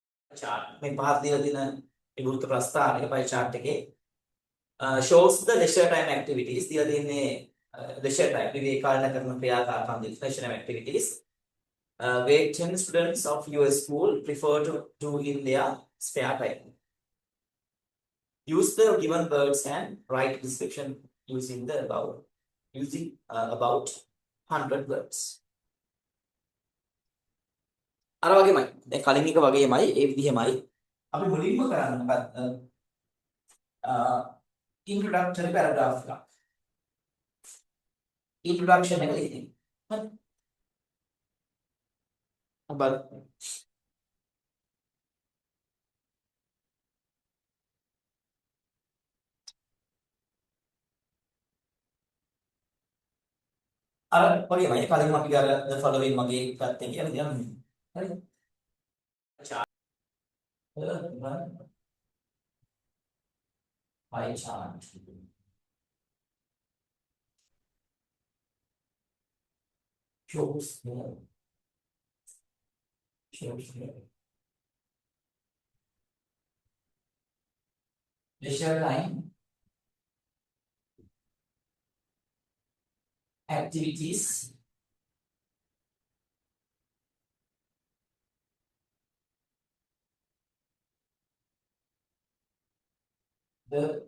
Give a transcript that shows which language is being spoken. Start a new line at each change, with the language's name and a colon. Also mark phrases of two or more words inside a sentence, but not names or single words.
English: chart
Sinhala: මේ පහත් දීලා තියෙන මේ වෘත්ත ප්‍රස්ථාරයේ
English: pie chart එකේ shows the leisure time activities
Sinhala: දීලා තියෙන්නේ
English: leisure time
Sinhala: විවේකීකරණ කරන ක්‍රියාකාරකම්
English: leisure time activities where 10 students of your school prefer to do in their spare time. Use the given words and write description using about 100 words.
Sinhala: අර වගේමයි. දැන් කලින් එක වගේමයි ඒ විදිහමයි. අපි මුලින්ම කරන්න මොකක්ද?
English: introductory paragraph
Sinhala: එකක්. introduction එක ලියන්න. හරි. අපල අර වගේමයි කලින් අපි අර
English: the following
Sinhala: වගේ පැත්තේ කියලා දෙනවා. හරිද?
English: pie chart. Shows leisure time activities the